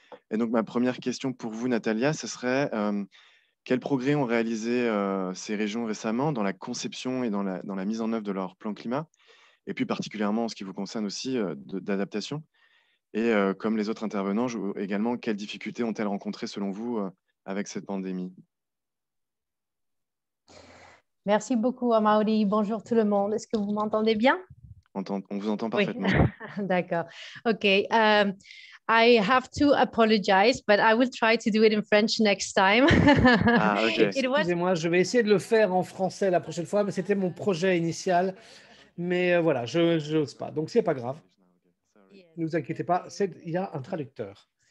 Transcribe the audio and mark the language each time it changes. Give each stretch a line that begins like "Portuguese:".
French: Et donc, ma première question pour vous, Natalia, ce serait quels progrès ont réalisé ces régions récemment dans la conception et dans la mise en œuvre de leur plan climat, et puis particulièrement en ce qui vous concerne aussi d'adaptation? Et comme les autres intervenants, également, quelles difficultés ont-elles rencontrées selon vous avec cette pandémie? Merci beaucoup, Amaury. Bonjour tout le monde. Est-ce que vous m'entendez bien? On vous entend Oui, parfaitement. d'accord. OK.
English: I have to apologize, but I will try to do it in French next time. Ah, ok.
French: Excusez-moi, je vais essayer de le faire en français la prochaine fois, mais c'était mon projet initial. Mais voilà, je n'ose pas. Donc, c'est pas grave. Ne vous inquiétez pas, il y a un traducteur.